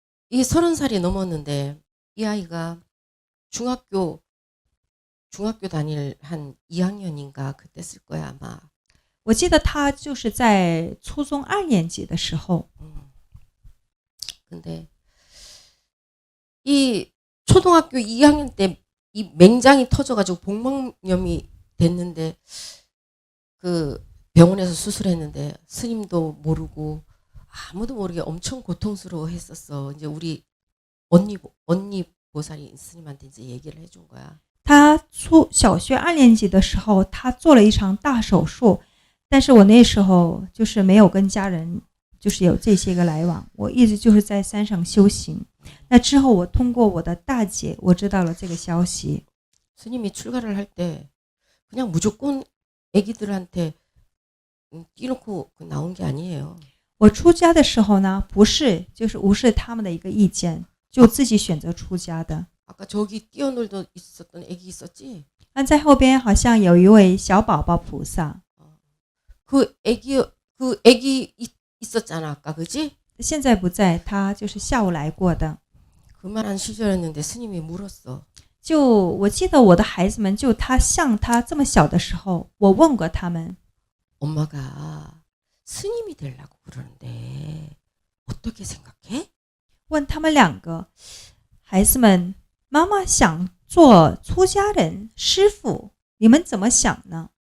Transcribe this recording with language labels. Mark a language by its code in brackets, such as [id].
[ko] 이 30살이 넘었는데 이 아이가 중학교 다닐 한 2학년인가 그때 쓸 거야 아마. [zh] 我记得他就是在初中2年级的时候。 [ko] 근데 이 초등학교 2학년 때 이 맹장이 터져가지고 복막염이 됐는데 그 병원에서 수술했는데 스님도 모르고 아무도 모르게 엄청 고통스러워했었어. 이제 우리 언니 보살이 스님한테 이제 얘기를 해준 거야. [zh] 他小学2年级的时候，他做了一场大手术，但是我那时候就是没有跟家人就是有这些个来往，我一直就是在山上修行。那之后我通过我的大姐，我知道了这个消息。 [ko] 스님이 출가를 할 때 그냥 무조건 애기들한테 띄놓고 나온 게 아니에요. [zh] 我出家的时候呢，不是就是无视他们的一个意见，就自己选择出家的。 [ko] 아까 저기 뛰어놀던 있었던 애기 있었지? [zh] 那在后边好像有一位小宝宝菩萨， [ko] 그 애기 있었잖아 아까 그지? [zh] 现在不在，他就是下午来过的。 [ko] 그만한 시절이었는데 스님이 물었어. [zh] 就我记得我的孩子们，就他像他这么小的时候，我问过他们， [ko] 엄마가 스님이 되려고 그러는데 어떻게 생각해? [zh] 问他们2个孩子们，妈妈想做出家人师傅，你们怎么想呢？